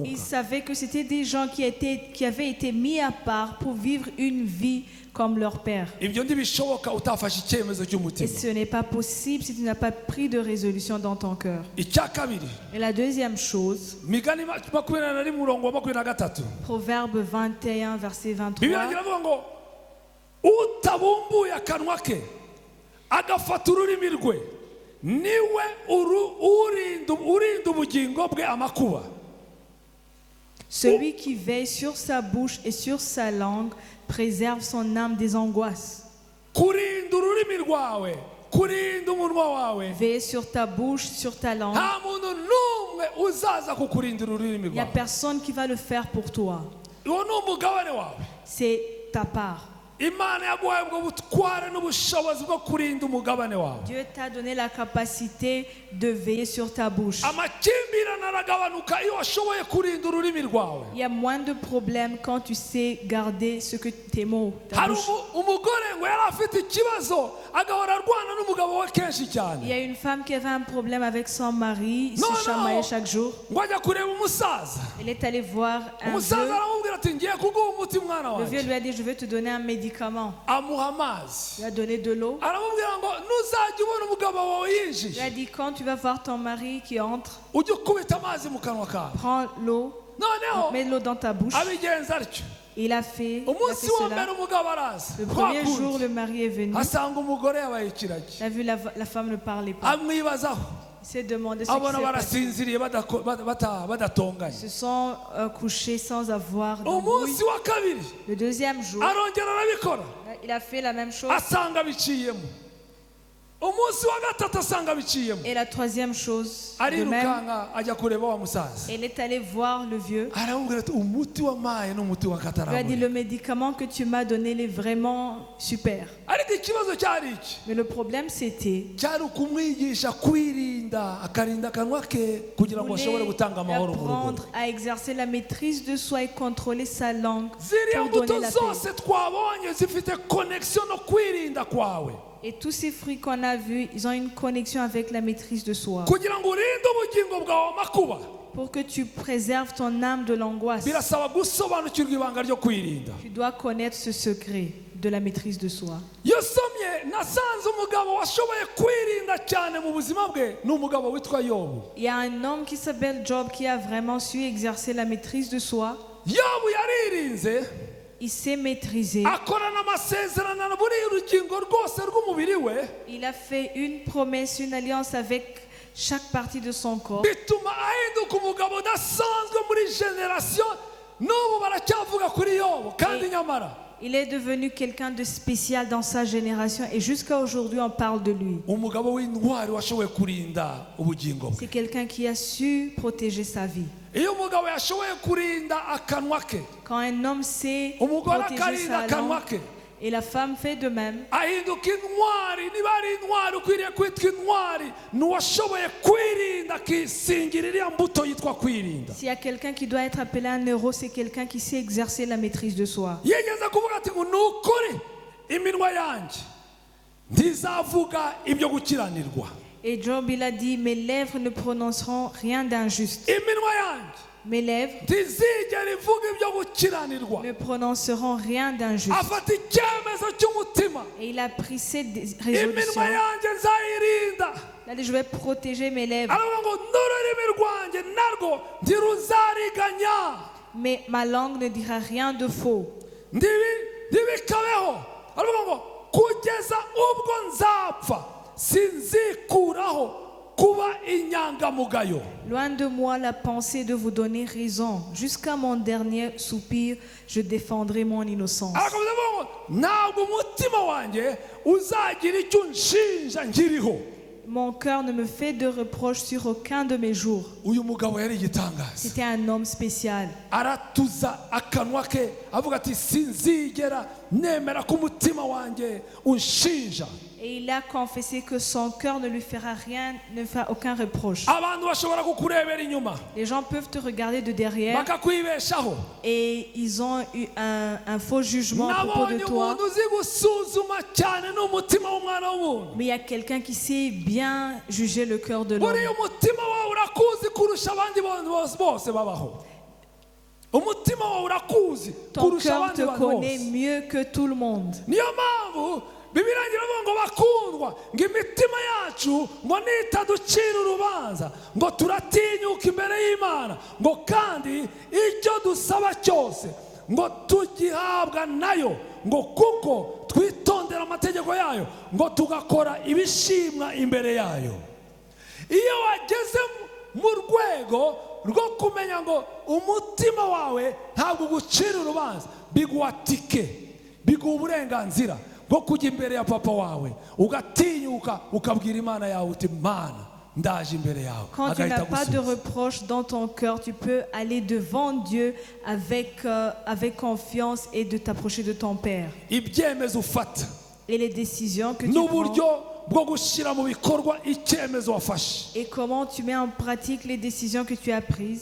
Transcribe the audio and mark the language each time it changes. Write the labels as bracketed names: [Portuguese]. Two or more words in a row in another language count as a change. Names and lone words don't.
[French] Il [Kinyarwanda] mwuka. [French] savait que c'était des gens qui avaient été mis à part pour vivre une vie comme leur père. [Kinyarwanda] Ibyo ntibishoboka utafashe icyemezo [French] Et [Kinyarwanda] cy'umutima. [French] ce n'est pas possible si tu n'as pas pris de résolution dans ton cœur. [Kinyarwanda] Icya kabiri, [French] Et la deuxième chose, [Kinyarwanda] Migani 21 murongo wa 23, [French] Proverbe 21, verset Bibiliya 23. [Kinyarwanda] iravuga ngo utabumbuye akanwa ke agafata ururimi rwe niwe urinda ubugingo bwe amakuba. [French] Celui qui veille sur sa bouche et sur sa langue préserve son âme des angoisses. [Kinyarwanda] Kurinda ururimi rwawe, kurinda umunwa wawe, [French] Veille sur ta bouche, sur ta langue. [Kinyarwanda] nta muntu n'umwe uzaza kukurindira ururimi [French] Il n'y a [Kinyarwanda] rwawe. [French] personne qui va le faire pour toi. [Kinyarwanda] Uwo ni umugabane wawe. [French] C'est ta part. [Kinyarwanda] Imana yaguhaye ubwo butware n'ubushobozi bwo kurinda umugabane wawe. [French] Dieu t'a donné la capacité de veiller sur ta bouche. [Kinyarwanda] Amakimbirane aragabanuka iyo washoboye kurinda ururimi rwawe. [French] Il y a moins de problèmes quand tu sais garder ce que tes mots, ta [Kinyarwanda] Hari [French] bouche. [Kinyarwanda] umugore ngo yari afite ikibazo agahora arwana n'umugabo we kenshi cyane. [French] Il y a une femme qui avait un problème avec son mari, il Non, se chamaillait chaque jour. [Kinyarwanda] ngo ajya kureba umusaza. [French] Elle est allée voir un [Kinyarwanda] Umusaza [French] vieux. [Kinyarwanda] aramubwira ati ngiye kuguha umuti mwana [French] Le vieux [Kinyarwanda] wanjye. [French] lui a dit, je vais te donner un médicament. [Kinyarwanda] Amuha amazi. [French] Il lui a donné de l'eau. [Kinyarwanda] Aramubwira ngo nuzajya ubona umugabo wawe [French] Il lui [Kinyarwanda] yinjije [French] a dit, quand tu vas voir ton mari qui entre, [Kinyarwanda] ujye ukubita amazi mu kanwa kawe. [French] prends l'eau, [Kinyarwanda] Noneho [French] mets l'eau dans ta bouche. [Kinyarwanda] abigenza atyo. [French] Il a fait [Kinyarwanda] Umunsi wa mbere [French] cela. [Kinyarwanda] umugabo araza. [French] Le premier [Kinyarwanda] Kwa [French] jour, [Kinyarwanda] kundi. [French] le mari est venu. [Kinyarwanda] asanga umugore yabaye ikiragi. [French] Il a vu la femme ne parlait pas. [Kinyarwanda] Amwibazaho. [French] Il s'est demandé ce qui [Kinyarwanda] Abona [French] s'est passé. [Kinyarwanda] barasinziriye badatonganye. [French] Ils se sont couchés sans avoir d'embrouille. [Kinyarwanda] Umunsi wa kabiri [French] Le deuxième jour, [Kinyarwanda] arongera arabikora. [French] il a fait la même chose. [Kinyarwanda] Asanga biciyemo. Umunsi wa gatatu asanga biciyemo. [French] Et la troisième chose, de même, [Kinyarwanda] Arirukanka ajya kureba wa musaza. [French] elle est allée voir le vieux. [Kinyarwanda] Aramubwira ati umuti wamaye n'umuti wa [French] Il lui a dit, [Kinyarwanda] kataraboneka. [French] le médicament que tu m'as donné, il est vraiment super. [Kinyarwanda] Ariko ikibazo cyari iki? [French] Mais le problème, c'était [Kinyarwanda] Cyari ukumwigisha kwirinda akarinda akanwa ke kugira ngo ashobore gutanga amahoro mu rugo. [French] apprendre à exercer la maîtrise de soi et contrôler sa langue [Kinyarwanda] Ziriya [French] pour [Kinyarwanda] mbuto [French] donner la paix. [Kinyarwanda] zose twabonye zifite connection no kwirinda kwawe. [French] Et tous ces fruits qu'on a vus, ils ont une connexion avec la maîtrise de soi. [Kinyarwanda] Kugira ngo urinde ubugingo bwawe amakuba, [French] Pour que tu préserves ton âme de l'angoisse, [Kinyarwanda] birasaba gusobanukirwa ibanga ryo kwirinda. [French] tu dois connaître ce secret de la maîtrise de soi. [Kinyarwanda] Iyo somye nasanze umugabo washoboye kwirinda cyane mu buzima bwe ni umugabo witwa Yobu. [French] Il y a un homme qui s'appelle Job qui a vraiment su exercer la maîtrise de soi. [Kinyarwanda] Yobu yaririnze [French] Il s'est maîtrisé. [Kinyarwanda] akorana amasezerano na buri urugingo rwose rw'umubiri we, [French] Il a fait une promesse, une alliance avec chaque partie de son corps. [Kinyarwanda] bituma ahinduka umugabo udasanzwe muri generasiyo. N'ubu baracyavuga kuri Yobu kandi nyamara [French] Il est devenu quelqu'un de spécial dans sa génération et jusqu'à aujourd'hui on parle de lui. [Kinyarwanda] umugabo w'intwari washoboye kurinda ubugingo bwe. [French] C'est quelqu'un qui a su protéger sa vie. [Kinyarwanda] Iyo umugabo yashoboye kurinda akanwa ke, [French] Quand un homme sait [Kinyarwanda] umugore [French] protéger [Kinyarwanda] akarinda [French] sa [Kinyarwanda] akanwa [French] langue, [Kinyarwanda] ke, [French] et la femme fait de même, [Kinyarwanda] ahinduka intwari. Niba ari intwari ukwiriye kwitwa intwari ni uwashoboye kwirinda akisingira iriya mbuto yitwa kwirinda. [French] s'il y a quelqu'un qui doit être appelé un héros, c'est quelqu'un qui sait exercer la maîtrise de soi. [Kinyarwanda] yigeze kuvuga ati ngo ni ukuri iminwa yanjye ntizavuga ibyo gukiranirwa. [French] Et Job, il a dit, mes lèvres ne prononceront rien d'injuste. [Kinyarwanda] Iminwa yanjye [French] Mes lèvres [Kinyarwanda] ntizigera ivuga ibyo gukiranirwa. [French] ne prononceront rien d'injuste. [Kinyarwanda] afata icyemezo cy'umutima. [French] Et il a pris cette [Kinyarwanda] Iminwa [French] résolution. [Kinyarwanda] yanjye nzayirinda. [French] Il a dit, je vais protéger mes lèvres. [Kinyarwanda] aravuga ngo n'ururimi rwanjye narwo ntiruzariganya. [French] Mais ma langue ne dira rien de faux. [Kinyarwanda] ntibikabeho. aravuga ngo kugeza ubwo nzapfa sinzikuraho kuba inyangamugayo. [French] Loin de moi la pensée de vous donner raison. Jusqu'à mon dernier soupir, je défendrai mon innocence. [Kinyarwanda] arakomeza avuga ngo ntabwo umutima wanjye uzagira icyo unshinja nkiriho. [French] Mon cœur ne me fait de reproches sur aucun de mes jours. [Kinyarwanda] uyu mugabo yari igitangaza. [French] C'était un homme spécial. [Kinyarwanda] aratuza akanwa ke avuga ati sinzigera nemera ko umutima wanjye unshinja. [French] Et il a confessé que son cœur ne lui fera rien, ne fera aucun reproche. [Kinyarwanda] abantu bashobora kukurebera inyuma [French] Les gens peuvent te regarder de derrière [Kinyarwanda] bakakwibeshaho. [French] et ils ont eu un faux jugement à propos de [Kinyarwanda] nabonye [French] toi. [Kinyarwanda] umuntu uzi gusuzuma cyane n'umutima w'umwana w'umuntu. [French] Mais il y a quelqu'un qui sait bien juger le cœur de l'homme. [Kinyarwanda] buriya umutima wawe urakuzi kurusha abandi bantu bose babaho. umutima wawe urakuzi [French] Ton [Kinyarwanda] kurusha [French] cœur [Kinyarwanda] abandi [French] te [Kinyarwanda] bantu [French] connaît [Kinyarwanda] bose. [French] mieux que tout le monde. [Kinyarwanda] niyo mpamvu bibiliya iravuga ngo bakundwa ngo imitima yacu ngo nitaducira urubanza ngo turatinyuka imbere y'Imana ngo kandi icyo dusaba cyose ngo tugihabwa nayo ngo kuko twitondera amategeko yayo ngo tugakora ibishimwa imbere yayo. iyo wageze mu rwego rwo kumenya ngo umutima wawe ntabwo ugucira urubanza, biguha tike, biguha uburenganzira bwo kujya imbere ya papa wawe ugatinyuka ukabwira Imana yawe uti Mana ndaje imbere yawe [French] Quand tu [Kinyarwanda] agahita [French] n'as pas de [Kinyarwanda] agusubiza. [French] reproche dans ton cœur, tu peux aller devant Dieu avec confiance et de t'approcher de ton Père. [Kinyarwanda] ibyemezo ufata [French] Et les décisions que tu prends [Kinyarwanda] n'uburyo bwo gushyira mu bikorwa icyemezo wafashe, [French] et comment tu mets en pratique les décisions que tu as prises.